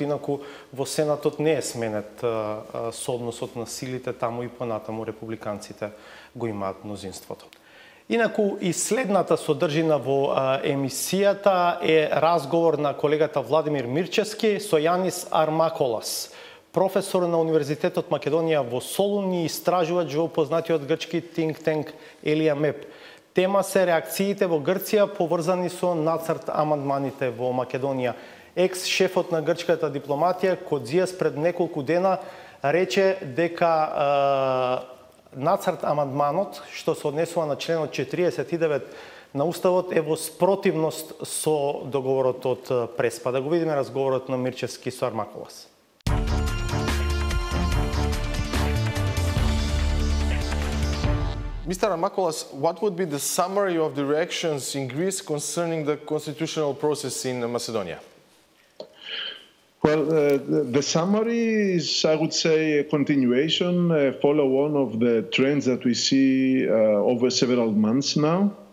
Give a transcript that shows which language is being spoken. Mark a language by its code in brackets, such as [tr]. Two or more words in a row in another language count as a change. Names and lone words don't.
[mk] Инаку во Сенатот не е сменет соодносот на силите, таму и понатаму републиканците го имаат мнозинството. Инаку и следната содржина во емисијата е разговор на колегата Владимир Мирчевски со Јанис Армаколас, професор на Универзитетот Македонија во Солун и истражувач во познатиот грчки [en] think tank [mk] Елија Меп. Тема се реакциите во Грција поврзани со нацрт амандманите во Македонија. Екс-шефот на грчката дипломатија Коdzias пред неколку дена рече дека нацрт амандманот, што се однесува на членот 49 на Уставот, е во спротивност со договорот од Преспа. Да го видиме разговорот на Мирчевски со Армаколас. [en] Mr. Armakolas, what would be the summary of the reactions in Greece concerning the constitutional process in Macedonia? Well, the summary is, I would say, a continuation, a follow-on of the trends that we see over several months now.